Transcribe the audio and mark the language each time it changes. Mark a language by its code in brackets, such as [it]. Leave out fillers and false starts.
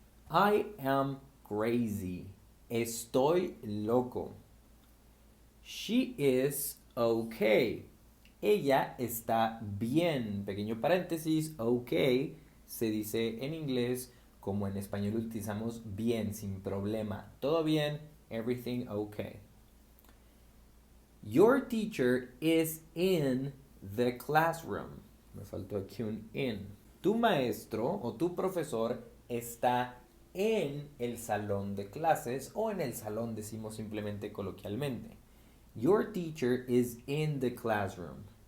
[en] I am crazy. [es] Estoy loco. [en] She is okay. [es] Ella está bien. Pequeño paréntesis, okay se dice en inglés como en español utilizamos bien, sin problema. Todo bien, [en] everything okay. Your teacher is in the classroom. [es] Me faltó aquí un in. Tu maestro o tu profesor está en el salón de clases o en el salón decimos simplemente coloquialmente. [en] Your teacher is in the classroom.